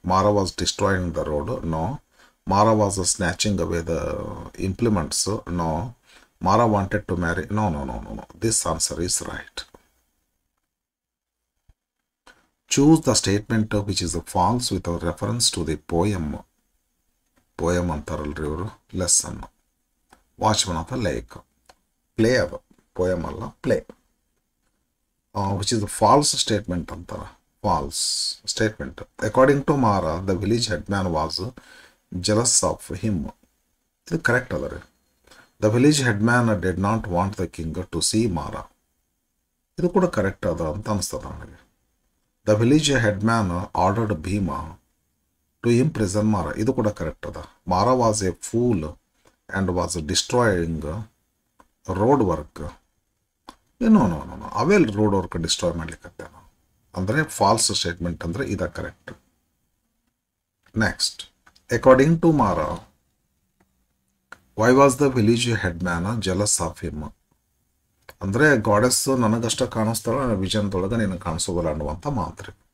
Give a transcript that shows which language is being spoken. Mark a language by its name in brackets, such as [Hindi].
[English] Mara was destroying the road. No. Mara was snatching away the implements. No. Mara wanted to marry. No. This answer is right. Choose the statement which is false with a reference to the poem. [Kannada] Poem ಅಂತಾರಲ್ರಿ ಇವರು, lesson watchman of a lake. Play ಅದು, poem ಅಲ್ಲ, play. [English] which is the false statement [Kannada] ಅಂತಾರ. [English] False statement. According to Mara, the village headman was jealous of him. [Kannada] ಇದು correct ಅದ ರೀ. [English] The village headman did not want the king to see Mara. [Kannada] ಇದು ಕೂಡ ಕರೆಕ್ಟ್ ಅದ ಅಂತ ಅನಿಸ್ತದ ನನಗೆ. [English] The village headman ordered Bhima to imprison Mara. [Kannada] ಇದು ಕೂಡ ಕರೆಕ್ಟ್ ಅದ. [English] Mara was a fool and was destroying road work. [Kannada] No avail road work destroy ಮಾಡ್ಲಿಕ್ಕೆ ಅಂದರೆ ಫಾಲ್ಸ್ ಸ್ಟೇಟ್ಮೆಂಟ್ ಅಂದರೆ ಇದು correct. [English] Next, according to Mara, why was the village headman jealous of him? [Kannada] ಅಂದರೆ ಗಾಡೆಸ್ ನನಗಷ್ಟ ಕಾಣಿಸ್ತಾಳ, ವಿಷನ್ದೊಳಗೆ ನಿನಗೆ ಕಾಣಿಸೋದಿಲ್ಲ ಅನ್ನುವಂಥ ಮಾತ್ರ.